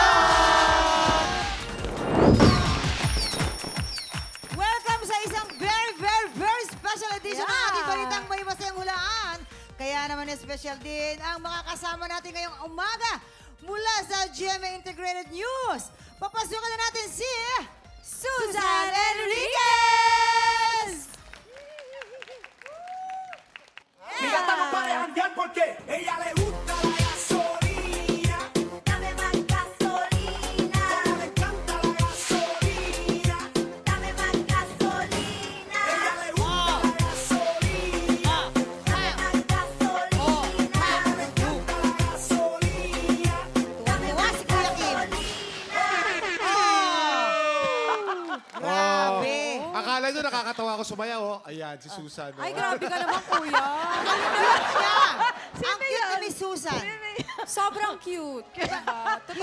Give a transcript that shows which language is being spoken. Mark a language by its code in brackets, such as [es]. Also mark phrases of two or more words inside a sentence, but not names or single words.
[tl] Welcome sa isang [en] very special edition [tl] ng ating balitang may masayang hulaan. Kaya naman special din ang mga kasama natin ngayong umaga mula sa GMA Integrated News. Papasukan na natin si Susan Enriquez! [es] Mira, estamos para janguear porque ella le gusta la gasolina. Dame más gasolina, Le encanta la gasolina. dame más gasolina, Ella le gusta la gasolina. dame más gasolina, Le encanta la gasolina. [tl] Tuwa si Kuya Kim. Grabe. Akala nyo nakakatawa ako sumayaw, oh. Ayan, si Susan. oh. Ay, grabe ka naman, kuya. Siya. Ang cute ni Miss Susan. Sobrang cute. Diba? Totoo